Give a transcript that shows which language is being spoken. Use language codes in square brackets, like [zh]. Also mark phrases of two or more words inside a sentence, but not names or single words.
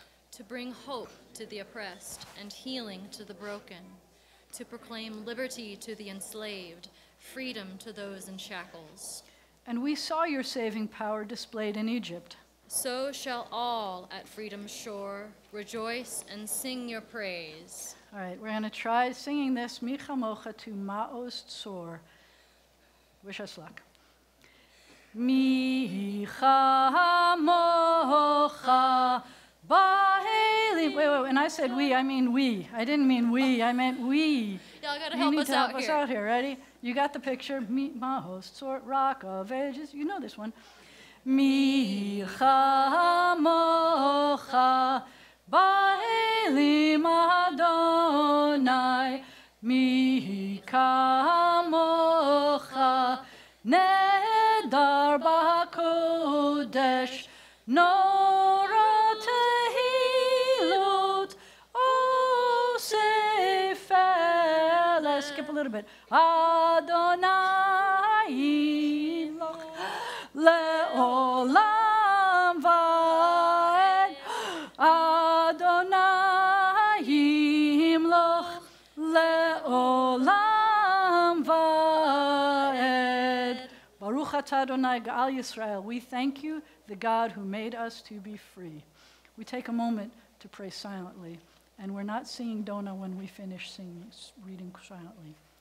[en] to bring hope to the oppressed and healing to the broken, to proclaim liberty to the enslaved, freedom to those in shackles. And we saw your saving power displayed in Egypt. So shall all at freedom's shore rejoice and sing your praise. All right, we're going to try singing this, [he] מי כמוכה to מעוז צור. [en] Wish us luck. [he] מי כמכה באלים. [en] Wait, and I said we, I mean we. I didn't mean we, I meant we. Y'all gotta you help need us to help out us here. out here. Ready? You got the picture. [he] מי מעוז צור, [en] Rock of Ages. You know this one. [he] מי כמכה באלים יהוה, מי כמכה נאדר בקדש, נורא תהלת עשה פלא. [en] Let's skip a little bit. [he] יהוה ימלך לעולם ועד. יהוה ימלך לעולם ועד. ברוך אתה יהוה גאל ישראל. [en] We thank you, the God who made us to be free. We take a moment to pray silently, and we're not singing Dona when we finish reading silently.